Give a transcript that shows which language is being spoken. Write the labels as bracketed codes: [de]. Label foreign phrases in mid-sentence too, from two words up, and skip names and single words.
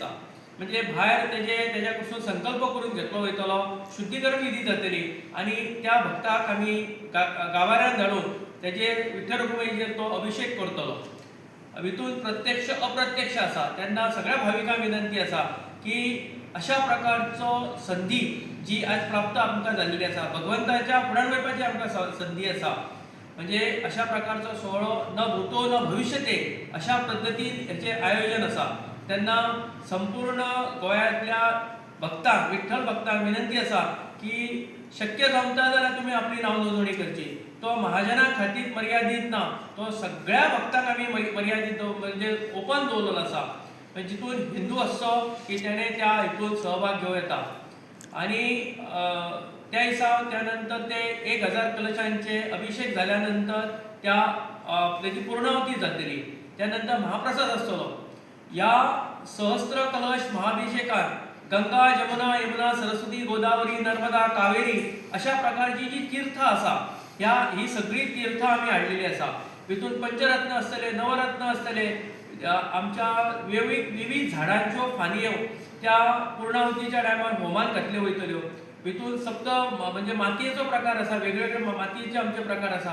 [kok] म्हणजे भायर तेच्या कडसून संकल्प करून घेतलो वयतलो, शुद्धीकरण विधी जातली आणि त्या भक्ताक आम्ही गावाऱ्यांत धाडून तेजे विठ्ठल रखुमाईचेर तो अभिषेक करतलो. हितून प्रत्यक्ष अप्रत्यक्ष आसा. तेन्ना सगळ्या भाविकांक विनंती आसा की अशा प्रकारचो संधी जी आज प्राप्त आमकां जाल्लेली आसा, भगवंताच्या फुड्यान वचपाची आमकां संधी आसा. म्हणजे अशा प्रकारचो सोहळो [sa] न भूतो न भविष्यते [kok] अशा पद्धतीन हेचे आयोजन आसा. तेन्ना संपूर्ण गोंयांतल्या भक्तांक, विठ्ठल भक्तांक विनंती आसा की शक्य जमता जाल्यार तुमी आपली नाव नोंदणी करची. तो महाजनां खातीर मर्यादीत ना, तो सगळ्या भक्तांक आमी मर्यादीत म्हणजे ओपन दवरलेलो आसा. जितून हिंदू आसचो की तेणे त्या हितून सहभाग घेवं येता आणि त्या दिसा त्यानंतर ते 1000 कलशांचे अभिषेक झाल्यानंतर त्याची पूर्णाहुती जातली. त्यानंतर महाप्रसाद आसतलो. या सहस्त्र कलश महाभिषेकात गंगा, जमुना, यमुना, सरस्वती, गोदावरी, नर्मदा, कावेरी अशा प्रकारची जी तीर्थ आसा ही सगळी तीर्थ आम्ही हाडलेली आसा. हितून पंचरत्न आसतले, नवरत्न आसतले, आमच्या विविध झाडांच्यो फांदयो त्या पूर्णाहुतीच्या टायमार होमान घातल्यो वयतल्यो. हितून सप्त म्हणजे मातयेचो प्रकार आसा, वेगवेगळे मातयेचे आमचे प्रकार आसा.